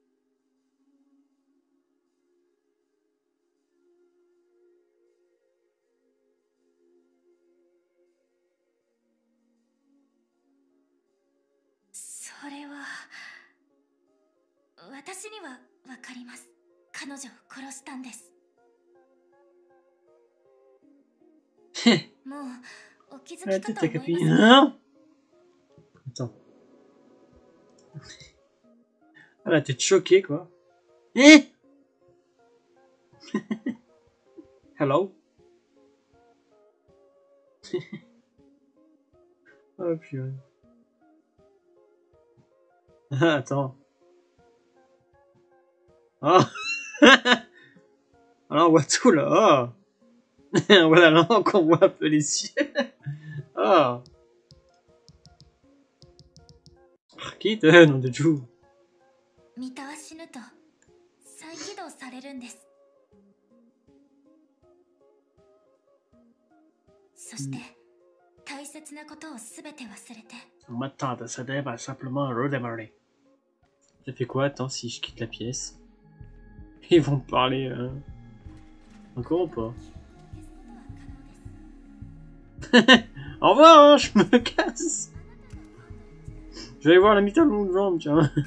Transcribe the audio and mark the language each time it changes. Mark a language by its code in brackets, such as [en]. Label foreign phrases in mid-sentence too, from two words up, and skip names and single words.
[ja] それは私にはわかります。彼女を殺したんです。もうお気づきかと思います。 [fr] Attends. Ah la tête choquée quoi. Eh Hello. Oh purée. Ah, attends. Oh. Alors on voit tout là. Oh. Voilà là qu'on voit un peu les cieux. Oh. Quitte, nom de Dieu. [ja] ミタは死ぬと再起動されるんです。そして大切なことをすべて忘れて。 [fr] Maintenant, ça va simplement redémarrer. Ça fait quoi, attends, si je quitte la pièce? Ils vont parler encore ou pas? Au revoir, hein, je me casse. Je vais aller voir la mitale longue jambe, tiens.